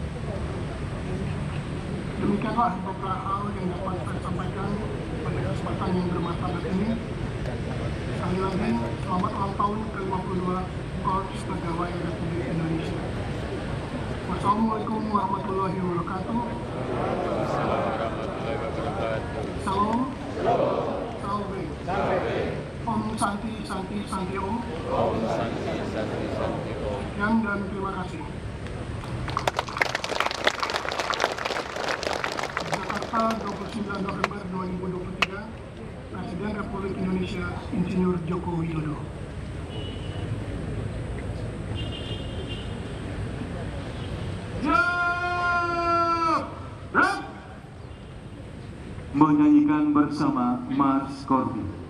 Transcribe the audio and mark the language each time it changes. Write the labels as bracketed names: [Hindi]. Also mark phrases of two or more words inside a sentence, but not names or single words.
[Indonesian] Demikianlah beberapa hal yang dapat saya sampaikan pada kesempatan yang bermartabat ini. Sekali lagi, selamat ulang tahun ke-52 Korps Pegawai Republik Indonesia. [Arabic] والسلام عليكم ورحمة الله وبركاته. [Indonesian] Salam. [Sanskrit] Salve. ॐ शान्ति शान्ति शान्ति ॐ. ॐ शान्ति शान्ति शान्ति ॐ. [Indonesian] Sekian dan terima kasih. Jakarta, 29 November 2023, Presiden Republik Indonesia Insinyur Joko Widodo. Menyanyikan bersama Mars Korpi.